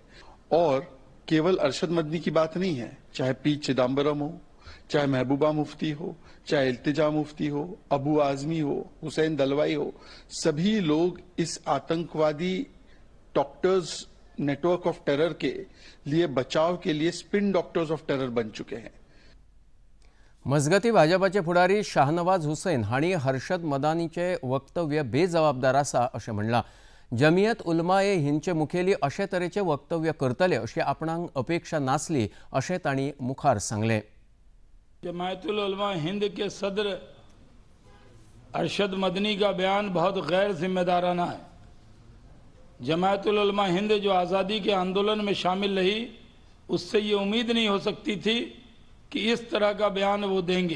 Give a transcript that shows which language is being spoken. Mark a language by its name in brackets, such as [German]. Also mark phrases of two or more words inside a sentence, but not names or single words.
[Hindi] और केवल अरशद मदनी की बात नहीं है, चाहे पी चिदम्बरम हो, चाहे महबूबा मुफ्ती हो, चाहे इल्तिजा मुफ्ती हो, अबू आजमी हो, हुसैन दलवाई हो, सभी लोग इस आतंकवादी [English] doctors network of terror [Hindi] के लिए बचाव के लिए [English] spin doctors of terror [Hindi] बन चुके हैं. [Konkani] मजगती भाजपाचे फुडारी शाहनवाज हुसैन हांणी हर्षद मदानीचे वक्तव्य बेजबाबदार आसा अशें म्हणलां. जमियत उलमा-ए हिंदचे मुखेली अशे तरेचे वक्तव्य करतले अशी आपणाक अपेक्षा नासली अशें तांणी मुखार सांगलें. [Hindi] जमायतुल उलमा हिंद के सदर अरशद मदनी का बयान बहुत गैर जिम्मेदाराना है। जमायतुल उलमा हिंद जो आज़ादी के आंदोलन में शामिल रही, उससे ये उम्मीद नहीं हो सकती थी कि इस तरह का बयान वो देंगे।